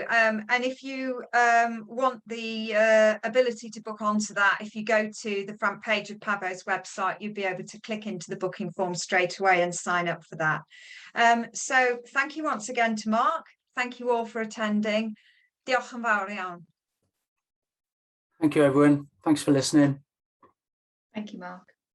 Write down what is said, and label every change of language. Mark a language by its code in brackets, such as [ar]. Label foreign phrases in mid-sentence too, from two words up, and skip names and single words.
[en] And if you want the ability to book onto that, if you go to the front page of Pavo's website, you'll be able to click into the booking form straight away and sign up for that. So thank you once again to Mark. Thank you all for attending. [cy] Diolch yn fawr iawn. [en] Thank you, everyone. Thanks for listening. Thank you, Mark.